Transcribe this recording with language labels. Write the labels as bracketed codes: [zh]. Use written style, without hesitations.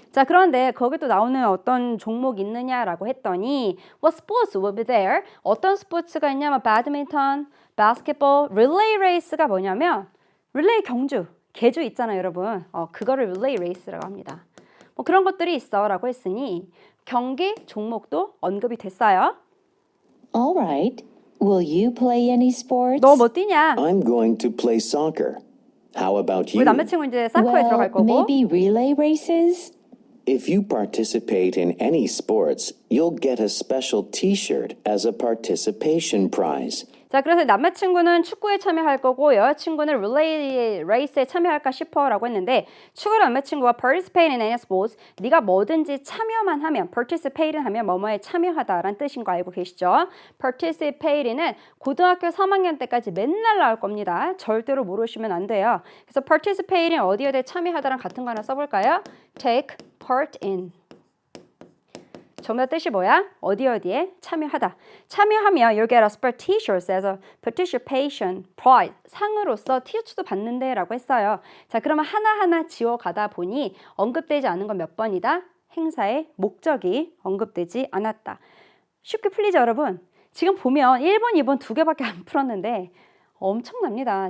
[ko] 자, 그런데 거기 또 나오는 어떤 종목 있느냐라고 했더니 [en] What sports will be there? [ko] 어떤 스포츠가 있냐면 배드민턴, 바스켓볼, 릴레이 레이스가 뭐냐면 릴레이 경주, 계주 있잖아요, 여러분. 그거를 릴레이 레이스라고 합니다. 뭐 그런 것들이 있어라고 했으니 경기 종목도 언급이 됐어요. [en] All right. Will you play any sports? [ko] 너 뭐 뛰냐? [en] I'm going to play soccer. How about [ko] 우리 [en] you? [ko] 남자친구 이제 사커에 들어갈 거고. [en] maybe relay races? If you participate in any sports, you'll get a special t-shirt as a participation prize. [ko] 자, 그래서 남자친구는 축구에 참여할 거고 여자친구는 릴레이 레이스에 참여할까 싶어라고 했는데 추가로 남자친구가 [en] participate in any sports [ko] 네가 뭐든지 참여만 하면 participate 하면 뭐뭐에 참여하다라는 뜻인 거 알고 계시죠? participate는 고등학교 3학년 때까지 맨날 나올 겁니다. 절대로 모르시면 안 돼요. 그래서 participate는 어디에 참여하다랑 같은 거 하나 써볼까요? [en] take part in. [ko] 전부 다 뜻이 뭐야? 어디에 참여하다. 참여하면 [en] you'll get a spare t-shirt as a participation prize. [ko] 상으로서 티셔츠도 받는데 라고 했어요. 자, 그러면 하나하나 지워가다 보니 언급되지 않은 건 몇 번이다? 행사의 목적이 언급되지 않았다. 쉽게 풀리죠, 여러분? 지금 보면 1번, 2번 두 개밖에 안 풀었는데 엄청납니다.